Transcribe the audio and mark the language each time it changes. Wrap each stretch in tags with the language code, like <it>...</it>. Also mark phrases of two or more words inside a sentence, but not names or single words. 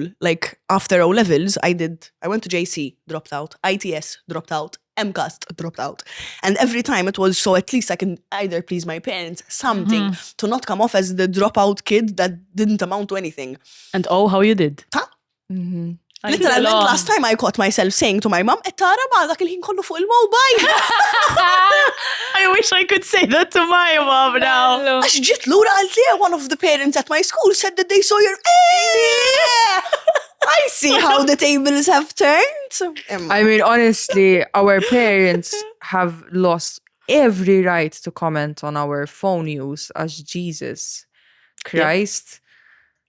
<en>Like, after O-levels, I went to JC, dropped out, ITS, dropped out, MCAST, dropped out. And every time it was so at least I can either please my parents, something, to not come off as the dropout kid that didn't amount to anything. And oh, how you did. Literally, last time I caught myself saying to my mom,</en> <mt>Tara ba, dak il-ħin kollu fuq il-mobile.</mt> <en>I wish I could say that to my mom now.</en> <mt>Għax ġit lura għalti,</mt> <en>one of the parents at my school said that they saw your... I see how the tables have turned. I mean, honestly, our parents have lost every right to comment on our phone use as Jesus Christ.</en>